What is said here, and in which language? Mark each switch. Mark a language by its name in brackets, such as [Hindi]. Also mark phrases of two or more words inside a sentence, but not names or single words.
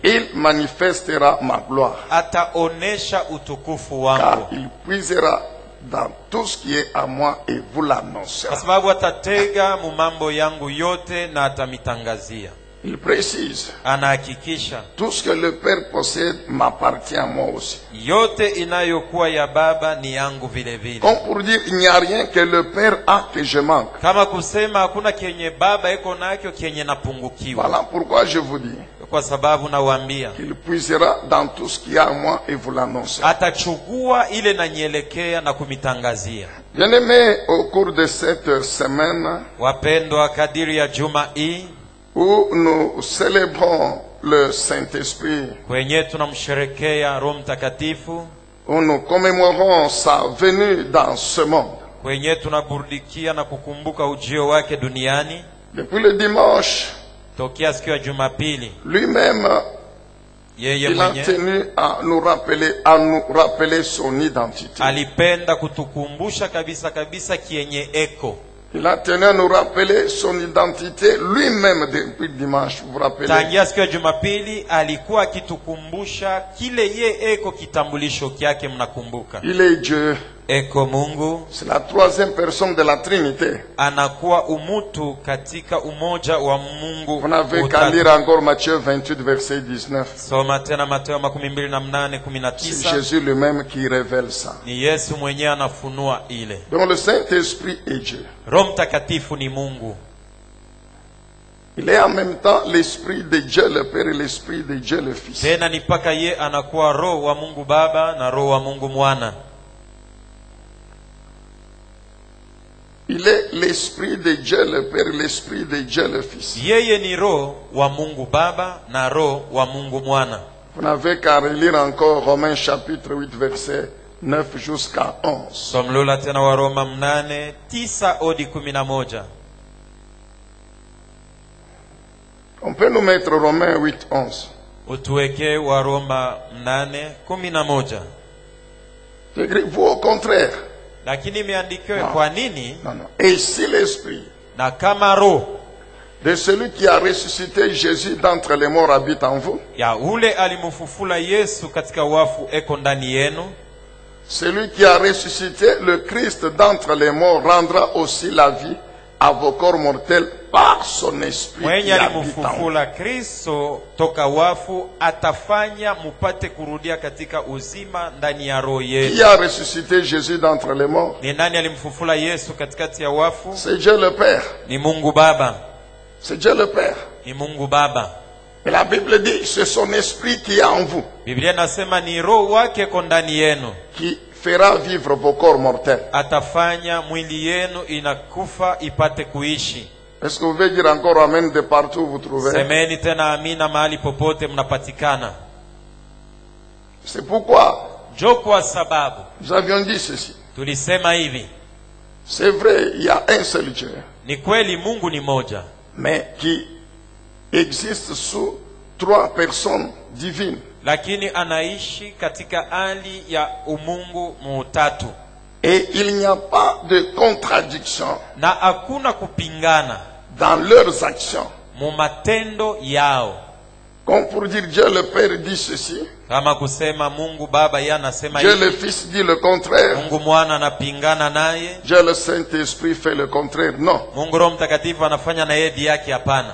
[French] Il manifestera ma gloire. [Swahili] Ataonesha utukufu [French] Car [Swahili] wangu, [French] il puisera dans tout ce qui est à moi et vous l'annoncera. [Swahili] kwa sababu atatega mu mambo yangu yote na atamitangazia. [French] Il précise, [Swahili] Anahakikisha [French] tout ce que le Père possède m'appartient à moi aussi. [Swahili] yote inayokuwa ya Baba ni yangu vile vile. [French] Comme pour dire, il n'y a rien que le Père a que je manque. [Swahili] Kama kusema hakuna kenye Baba iko nakyo kenye napungukiwa. [French] Voilà pourquoi je vous dis [Swahili] Kwa sababu nawaambia, [French] qu'il puisera dans tout ce qui est à moi et vous l'annoncera. [Swahili] atachukua ile nanyelekea na kumitangazia. [French] Bien-aimés, au cours de cette semaine [Swahili] Wapendwa, kadiri ya juma hii [French] où nous célébrons le Saint-Esprit, [Swahili] kwenye tunamsherekea Roho Mtakatifu, [French] où nous commémorons sa venue dans ce monde. [Swahili] kwenye tunaburdikia na kukumbuka ujio wake duniani, [French] Depuis le dimanche, [Swahili] tokea siku ya Jumapili, [French] lui-même, [Swahili] yeye [French] il a [Swahili] mwenye [French] tenu à nous rappeler son identité. [Swahili] alipenda kutukumbusha kabisa kabisa kienye eko. [French] Il a tenu à nous rappeler son identité lui-même depuis dimanche. Vous vous rappelez? [Swahili] Tangia siku ya Jumapili alikuwa akitukumbusha kile ye eko, kitambulisho kyake. Mnakumbuka, [French] Il est Dieu. [Swahili] eko Mungu, [French] C'est la troisième personne de la Trinité. [Swahili] anakuwa umutu katika umoja wa Mungu. [French] Vous n'avez qu'à [Swahili] utatu. [French] lire encore Matthieu 28, verset 19. [Swahili] Soma tena Mateo [French] C'est 28:19. Jésus lui-même qui révèle ça. [Swahili] Ni Yesu mwenyewe anafunua ile. [French] Donc le Saint-Esprit est Dieu. [Swahili] Roho Mtakatifu ni Mungu. [French] Il est en même temps l'Esprit de Dieu le Père et l'Esprit de Dieu le Fils. [Swahili] Tena ni paka ye anakuwa roho wa Mungu Baba na roho wa Mungu Mwana. [French] Il est l'Esprit de Dieu le Père et l'Esprit de Dieu le Fils. [Swahili] Yeye ni roho wa Mungu Baba na roho wa Mungu Mwana. [French] Vous n'avez qu'à relire encore Romains chapitre 8, verset 9 jusqu'à 11. [Swahili] Somlola tena wa Roma 8:9 hadi 11. [French] On peut nous mettre Romains 8, 11. [Swahili] Utuweke wa Roma 8:11. [French] C'est écrit, vous au contraire. [Swahili] Lakini imeandikiwa kwa nini? [French] Non, non. Et si l'Esprit [Swahili] Na kama roho [French] de celui qui a ressuscité Jésus d'entre les morts habite en vous, [Swahili] ya ule alimufufula Yesu katika wafu eko ndani yenu, [French] celui qui a ressuscité le Christ d'entre les morts rendra aussi la vie à vos corps mortels par son esprit qui [Swahili] mwenye [French] habite en vous. [Swahili] alimufufula Kristo toka wafu atafanya mupate kurudia katika uzima ndani ya roho [French] Qui [Swahili] yenu. [French] a ressuscité Jésus d'entre les morts? [Swahili] Ni nani alimfufula Yesu katikati ya wafu? [French] C'est Dieu le Père. [Swahili] Ni Mungu Baba. [French] C'est Dieu le Père. [Swahili] Ni Mungu Baba. [French] Et la Bible dit, c'est son esprit qui est en vous, [Swahili] Biblia nasema ni roho wake ko ndani yenu, [French] qui fera vivre vos corps mortels. [Swahili] atafanya mwili yenu inakufa ipate kuishi. [French] Est-ce que vous pouvez dire encore Amen de partout où vous trouvez? [Swahili] Semeni tena amina mahali popote mnapatikana. [French] C'est pourquoi [Swahili] Jo kwa sababu [French] nous avions dit ceci. [Swahili] tulisema hivi, [French] C'est vrai, il y a un seul Dieu, [Swahili] ni kweli Mungu ni moja, [French] mais qui existe sous trois personnes divines. [Swahili] lakini anaishi katika hali ya umungu muutatu, [French] Et il n'y a pas de contradiction [Swahili] na hakuna kupingana [French] dans leurs actions. [Swahili] mu matendo yao. [French] Comme pour dire Dieu le Père dit ceci, [Swahili] Kama kusema Mungu Baba yeye anasema [French] Dieu [Swahili] hivi, [French] le Fils dit le contraire, [Swahili] Mungu Mwana anapingana naye, [French] Dieu le Saint-Esprit fait le contraire. Non. [Swahili] Mungu Roho Mtakatifu anafanya na yeye yake. Hapana,